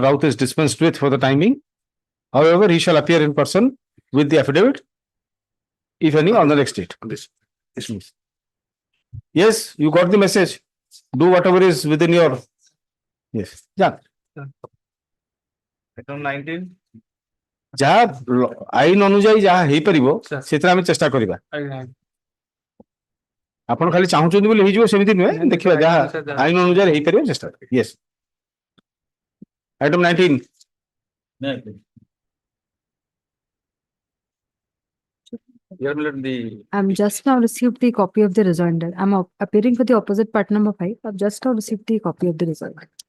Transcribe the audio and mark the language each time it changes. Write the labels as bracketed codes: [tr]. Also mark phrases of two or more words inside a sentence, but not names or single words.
[en] Raut is dispensed with for the timing. However, he shall appear in person with the affidavit, if any, on the next date. Yes, you got the message. Do whatever is within your. Yes. Yeah. Item 19. [or] ଯାହା ଆଇନ ଅନୁଯାୟୀ ଯାହା ହେଇପାରିବ ସେଥିରେ ଆମେ ଚେଷ୍ଟା କରିବା। ଆପଣ ଖାଲି ଚାହୁଁଛନ୍ତି ବୋଲି ହେଇଯିବ ସେମିତି ନୁହେଁ, ଦେଖିବା ଯାହା ଆଇନ ଅନୁଯାୟୀ ହେଇପାରିବ ଚେଷ୍ଟା କରିବା। [en] Yes. Item 19. I'm just now received the copy of the rejoinder. I'm appearing for the opposite part number 5. I've just now received the copy of the rejoinder.